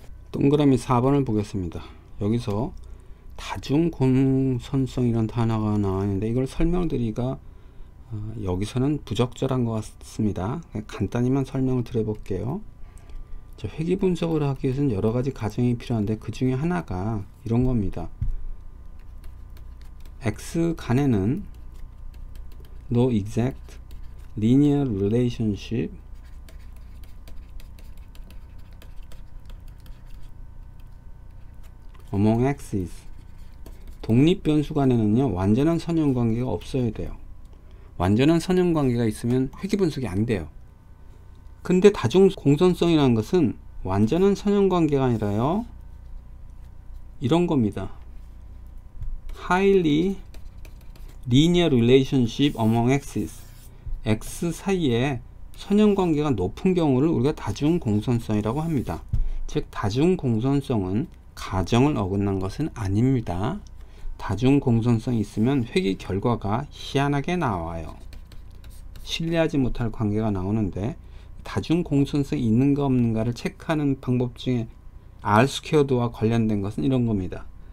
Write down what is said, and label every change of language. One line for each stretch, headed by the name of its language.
Korean: 동그라미 4번을 보겠습니다. 여기서 다중 공선성이라는 단어가 나왔는데 이걸 설명드리기가 여기서는 부적절한 것 같습니다. 간단히만 설명을 드려볼게요. 회귀 분석을 하기 위해서는 여러 가지 과정이 필요한데 그 중에 하나가 이런 겁니다.
English: X
Korean: 간에는
English: no exact linear relationship among X's.
Korean: 독립변수 간에는요 완전한 선형관계가 없어야 돼요. 완전한 선형관계가 있으면 회귀분석이 안 돼요. 근데 다중공선성이라는 것은 완전한 선형관계가 아니라요 이런 겁니다.
English: highly linear relationship among X's.
Korean: X 사이에 선형관계가 높은 경우를 우리가 다중공선성이라고 합니다. 즉 다중공선성은 가정을 어긋난 것은 아닙니다. 다중공선성이 있으면 회귀 결과가 희한하게 나와요. 신뢰하지 못할 관계가 나오는데 다중공선성이 있는가 없는가를 체크하는 방법 중에 R 스퀘어드와 관련된 것은 이런 겁니다.